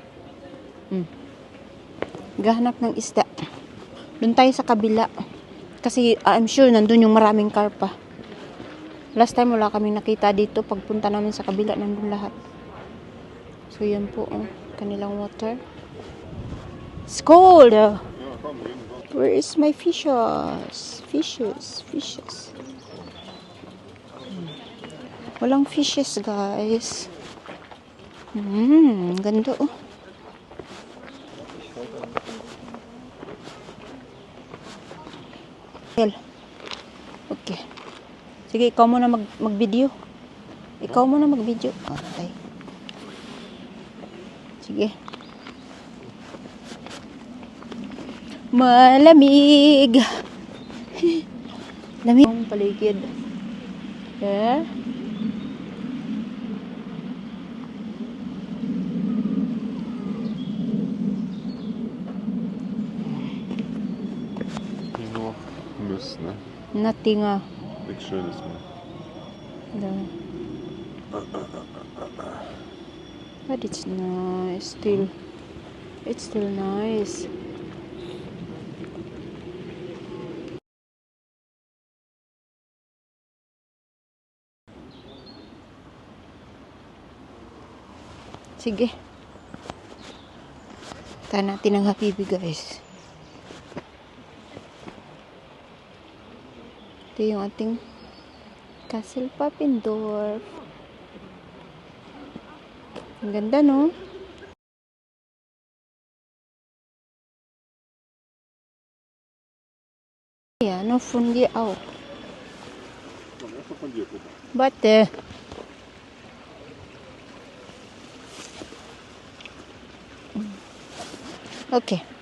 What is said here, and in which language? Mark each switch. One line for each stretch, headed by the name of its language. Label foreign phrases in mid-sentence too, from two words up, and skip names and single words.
Filipino: Naghahanap ng isda. Doon tayo sa kabila. Kasi
English: I'm sure
Filipino: nandun yung maraming karpa.
English: Last time
Filipino: wala kaming nakita dito. Pagpunta namin sa kabila, nandun lahat. So yan po, oh, kanilang water.
English: It's cold. Where is my fishes? Fishes.
Filipino: Walang fishes, guys. Ganda, oh. Okay. Sige, ikaw muna mag-video. Okay. Sige. Malamig. Lamig ang paligid.
English: Yeah.
German: Nur Mist, ne?
English: Nothing,
German: Nichts Schönes mehr.
English: No. But it's nice still. It's still nice.
Filipino: Sige. Tahan natin ang habibi guys. Ito yung ating Castle Papendorf. Ang ganda, no?
German: Ja, noch von dir auch. Erstmal von dir, guck mal. Warte. Okay.